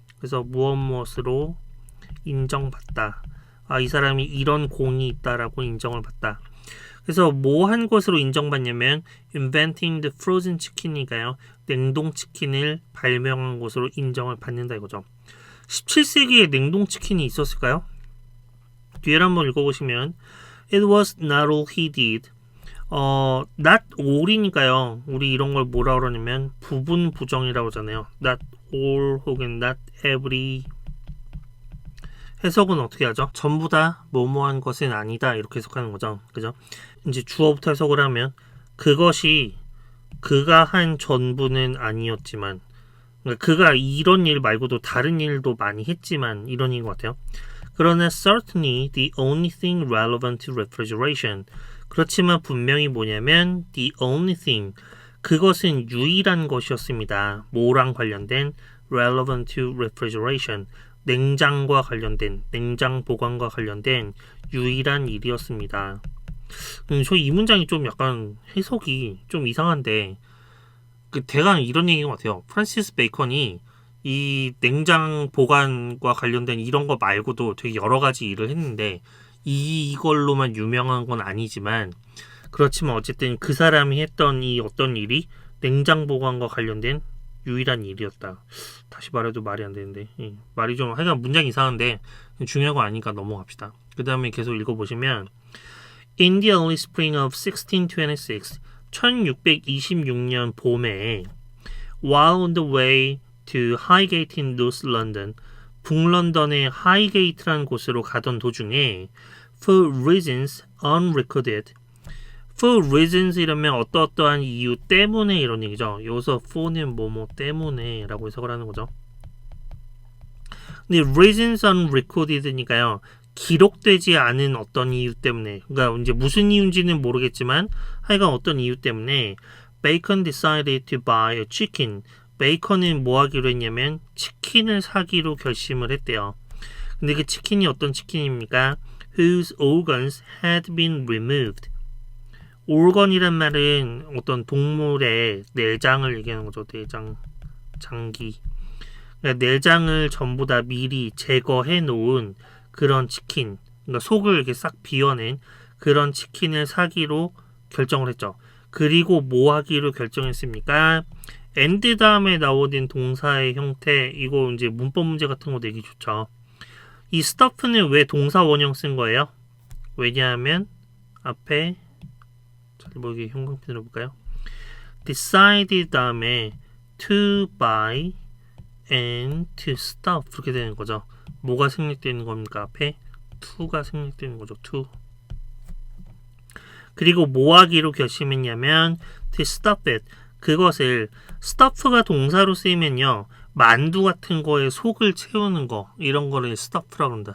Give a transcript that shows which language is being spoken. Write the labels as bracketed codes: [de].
[ko] 그래서 무엇무엇으로 인정받다. 아, 이 사람이 이런 공이 있다라고 인정을 받다. 그래서 뭐 한 것으로 인정받냐면 [en] inventing the frozen chicken [ko] 이니까요. 냉동 치킨을 발명한 것으로 인정을 받는다 이거죠. 17세기에 냉동 치킨이 있었을까요? 뒤에 한번 읽어보시면 [en] It was not all he did. [ko] not all이니까요. 우리 이런 걸 뭐라 그러냐면 부분 부정이라고 하잖아요. [en] not all 혹은 not every. [ko] 해석은 어떻게 하죠? 전부 다 뭐뭐한 것은 아니다 이렇게 해석하는 거죠. 그죠? 이제 주어부터 해석을 하면 그것이 그가 한 전부는 아니었지만, 그러니까 그가 이런 일 말고도 다른 일도 많이 했지만 이런 일인 것 같아요. 그러나 [en] certainly the only thing relevant to refrigeration. [ko] 그렇지만 분명히 뭐냐면 [en] the only thing. [ko] 그것은 유일한 것이었습니다. 뭐랑 관련된 [en] relevant to refrigeration. [ko] 냉장과 관련된, 냉장 보관과 관련된 유일한 일이었습니다. 저 이 문장이 좀 약간 해석이 좀 이상한데, 대강 이런 얘기인 것 같아요. 프란시스 베이컨이 이 냉장 보관과 관련된 이런 거 말고도 되게 여러 가지 일을 했는데, 이걸로만 유명한 건 아니지만, 그렇지만 어쨌든 그 사람이 했던 이 어떤 일이 냉장 보관과 관련된 유일한 일이었다. 다시 말해도 말이 안 되는데, 말이 좀 하여간 문장이 이상한데 중요한 거 아니니까 넘어갑시다. [en] 그 다음에 계속 읽어보시면 In the early spring of 1626 [ko] 1626년 봄에 [en] While on the way to Highgate in North London [ko] 북런던의 하이게이트라는 곳으로 가던 도중에 [en] For reasons unrecorded For reasons [ko] 이러면 어떠어떠한 이유 때문에 이런 얘기죠. 여기서 for는 뭐뭐 때문에 라고 해석을 하는 거죠. 근데 [en] reasons unrecorded [ko] 니까요. 기록되지 않은 어떤 이유 때문에, 그러니까 이제 무슨 이유인지는 모르겠지만 하여간 어떤 이유 때문에 [en] Bacon decided to buy a chicken. [ko] 베이컨은 뭐 하기로 했냐면 치킨을 사기로 결심을 했대요. 근데 그 치킨이 어떤 치킨입니까? [en] Whose organs had been removed. [ko] organ이란 말은 어떤 동물의 내장을 얘기하는 거죠. 내장, 장기. 그러니까 내장을 전부 다 미리 제거해 놓은 그런 치킨, 그러니까 속을 이렇게 싹 비워낸 그런 치킨을 사기로 결정을 했죠. 그리고 뭐 하기로 결정했습니까? and 다음에 나오는 동사의 형태, 이거 이제 문법 문제 같은 거 내기 좋죠. 이 stuff는 왜 동사 원형 쓴 거예요? 왜냐하면 앞에 뭐 이게 형광펜으로 볼까요? [en] decide [ko] 다음에 [en] to buy and to stuff [ko] 그렇게 되는 거죠. 뭐가 생략되는 겁니까? 앞에 to가 생략되는 거죠. [en] to. [ko] 그리고 뭐 하기로 결심했냐면 [en] to stuff it. [ko] 그것을 stuff가 동사로 쓰이면요. 만두 같은 거에 속을 채우는 거 이런 거를 stuff라고 합니다.